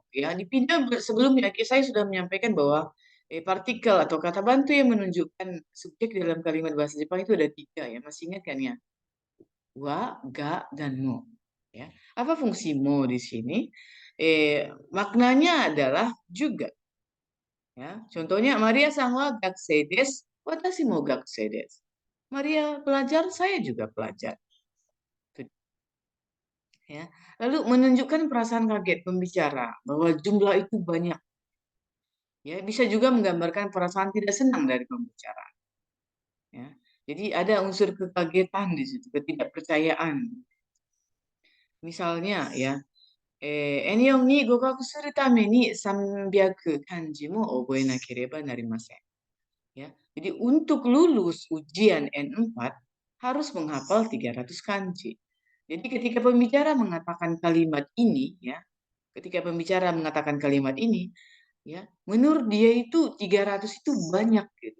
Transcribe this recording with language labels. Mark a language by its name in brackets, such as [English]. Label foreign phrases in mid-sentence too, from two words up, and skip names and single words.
[Indonesian] Ya, di video sebelumnya saya sudah menyampaikan bahwa partikel atau kata bantu yang menunjukkan subjek dalam kalimat bahasa Jepang itu ada 3 ya. Masih ingat kan ya? Wa, ga, dan mo. Ya, apa fungsi mo di sini? Maknanya adalah juga. Ya, contohnya [Japanese] マリアさんは学生です、わたしも学生です. [Indonesian] Maria pelajar, saya juga pelajar. Ya. Lalu menunjukkan perasaan kaget pembicara bahwa jumlah itu banyak. Ya, bisa juga menggambarkan perasaan tidak senang dari pembicara. Ya. Jadi ada unsur kekagetan di situ, ketidakpercayaan. Misalnya ya, [Japanese] N4に合格するために300漢字も覚えなければなりません. [Indonesian] Ya. Jadi untuk lulus ujian N4 harus menghafal 300 kanji. Jadi ketika pembicara mengatakan kalimat ini, ya, ketika pembicara mengatakan kalimat ini, ya, menurut dia itu 300 itu banyak gitu.